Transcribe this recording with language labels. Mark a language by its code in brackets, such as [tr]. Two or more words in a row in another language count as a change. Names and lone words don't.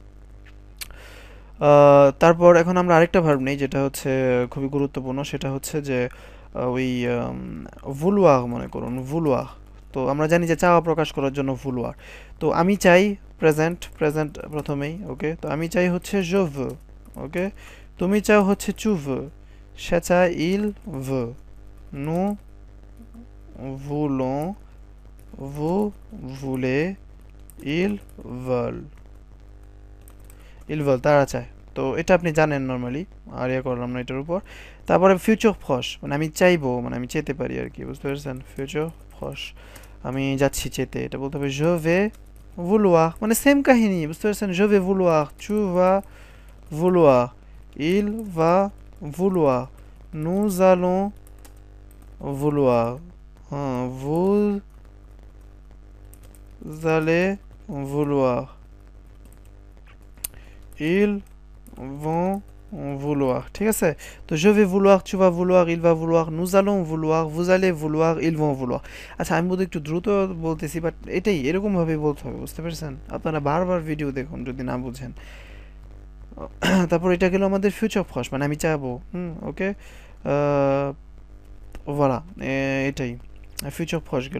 [bn] তারপর এখন আমরা আরেকটা ভার্ব নেই, যেটা হচ্ছে খুবই গুরুত্বপূর্ণ, সেটা হচ্ছে যে ওই ভুলওয়ার, মনে করুন ভুলওয়ার। তো আমরা জানি যে চাওয়া প্রকাশ করার জন্য ভুলওয়ার। তো আমি চাই, প্রেজেন্ট প্রথমেই, ওকে। তো আমি চাই হচ্ছে [fr] je veux, [bn] ওকে। তুমি চাও হচ্ছে [fr] tu veux, [bn] সে চায় [fr] il veut, nous voulons, vous voulez, ils veulent, [bn] তারা চায়। তো এটা আপনি জানেন নর্মালি, আর ইয়ে করলাম না এটার উপর। তারপরে ফিউচার প্রশ, মানে আমি চাইবো, মানে আমি চেতে পারি আর কি, বুঝতে পেরেছেন, ফিউচার প্রশ, আমি যাচ্ছি চেতে, এটা বলতে হবে [fr] je vais vouloir, [bn] মানে সেম কাহিনী, বুঝতে পেরেছেন, [fr] je vais vouloir, tu vas vouloir, il va vouloir, nous allons vouloir, vous allez vouloir, ils vont vouloir, [bn] ঠিক আছে। [fr] তো je vais vouloir, tu vas vouloir, il va vouloir, nous allons vouloir, vous allez vouloir, ils vont vouloir। [bn] আচ্ছা, আমি বোধহয় একটু দ্রুত বলতেছি, বাট এটাই এরকম ভাবে বলতে হবে, বুঝতে পেরেছেন। আপনারা বারবার ভিডিও দেখুন যদি না বুঝেন। তারপর এটা গেল আমাদের ফিউচার ফস, মানে আমি চাইবো, ওকে। ভোলা, এটাই ফিউচার ফস গেল।